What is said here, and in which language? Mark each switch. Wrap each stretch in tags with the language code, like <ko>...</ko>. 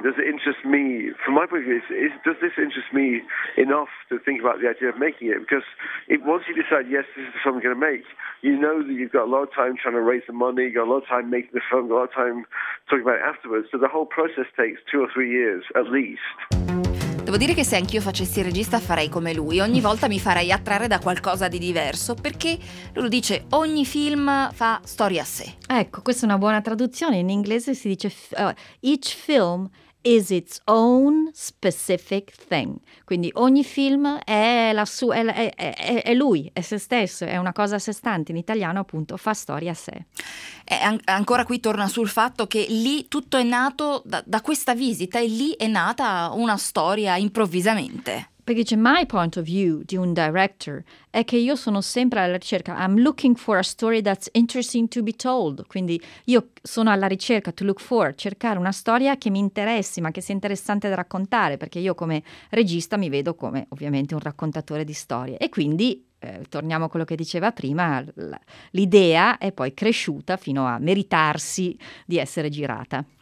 <en>Does it interest me? From my point of view, does this interest me enough to think about the idea of making it? Because once you decide, yes, this is the film I'm going to make, you know that you've got a lot of time trying to raise the money, you've got a lot of time making the film, a lot of time talking about it afterwards. So the whole process takes 2 or 3 years, at least.</en> <it>Devo dire che se anch'io facessi il regista farei come lui, ogni volta mi farei attrarre da qualcosa di diverso, perché lui dice ogni film fa storia a sé. Ecco, questa è una buona traduzione, in inglese si dice</it> <en>each film is its own specific thing,</en> <it>quindi ogni film è la sua, è lui, è se stesso, è una cosa a sé stante, in italiano appunto fa storia a sé. Ancora qui torna sul fatto che lì tutto è nato da questa visita, e lì è nata una storia improvvisamente. Perché c'è</it> <en>my point of view</en> <it>di un director è che io sono sempre alla ricerca.</it> <en>I'm looking for a story that's interesting to be told.</en> <it>Quindi io sono alla ricerca,</it> <en>to look for,</en> <it>cercare una storia che mi interessi, ma che sia interessante da raccontare, perché io come regista mi vedo come ovviamente un raccontatore di storie. E quindi, torniamo a quello che diceva prima, l'idea è poi cresciuta fino a meritarsi di essere girata.</it>